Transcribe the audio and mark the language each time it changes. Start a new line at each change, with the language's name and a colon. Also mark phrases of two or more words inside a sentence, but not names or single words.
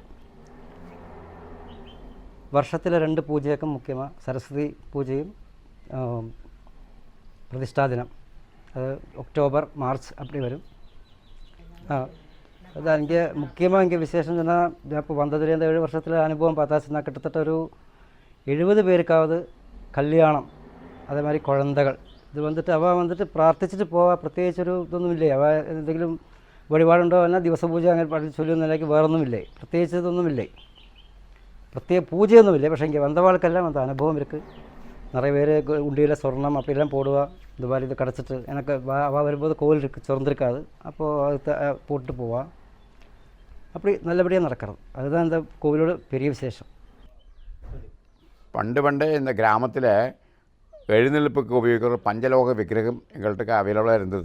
Tamil: வருஷத்தில் 2 பூஜைக்கும் முக்கியமாக சரஸ்வதி பூஜையும் பிரதிஷ்டா தினம், அது அக்டோபர் மார்ச் அப்படி வரும். அதான் இங்கே முக்கியமாக இங்கே விசேஷம் சொன்னால் நான் இப்போ வந்ததுலேருந்து 7 வருஷத்தில் அனுபவம் பார்த்தாச்சுன்னா கிட்டத்தட்ட ஒரு 70 பேருக்காவது கல்யாணம், அதே மாதிரி குழந்தைகள். இது வந்துட்டு அவள் வந்துட்டு
Malayalam: പ്രാർത്ഥിച്ചിട്ട് പോവാ, പ്രത്യേകിച്ച് ഒരു ഇതൊന്നുമില്ലേ. അവ എന്തെങ്കിലും വഴിപാടുണ്ടോ എന്നാൽ ദിവസപൂജ അങ്ങനെ പഠിച്ച് ചൊല്ലുന്നതിലേക്ക് വേറൊന്നുമില്ലേ, പ്രത്യേകിച്ച് ഇതൊന്നുമില്ലേ, പ്രത്യേക പൂജയൊന്നുമില്ലേ.
Tamil: പക്ഷേ இங்கே வந்தவாளுக்கெல்லாம் அந்த அனுபவம் இருக்குது. நிறைய பேர் உண்டியில் சொர்ணம் அப்படிலாம் போடுவா. இந்த மாதிரி இது கிடச்சிட்டு எனக்கு அவள் வரும்போது கோவில் இருக்குது திறந்துருக்காது, அப்போது அது போட்டு போவாள். அப்படி நல்லபடியாக நடக்கிறது. அதுதான் இந்த கோவிலோட பெரிய விசேஷம். പണ്ട് இந்த கிராமத்தில் எழுந்தெழுப்புக்கு உபயோகிக்கிற பஞ்சலோக விக்கிரகம் எங்கள்கிட்ட அவைலபிளாக இருந்தது.